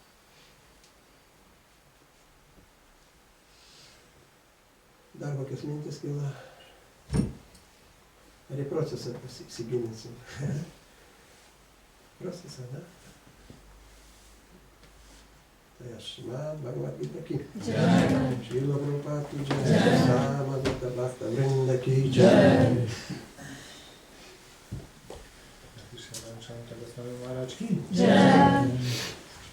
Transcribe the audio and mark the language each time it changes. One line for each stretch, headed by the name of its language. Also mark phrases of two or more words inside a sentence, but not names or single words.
Lithuanian: Dar kokias mintis kyla. Ar į procesą įsigilinsim? Procesą, ne? Tai aš man Bhagavad Gita ki.
Sanskrit: Jai. Šrila Prabhupada ki jai. Samavita Bhakta Vrinda ki jai. Jai.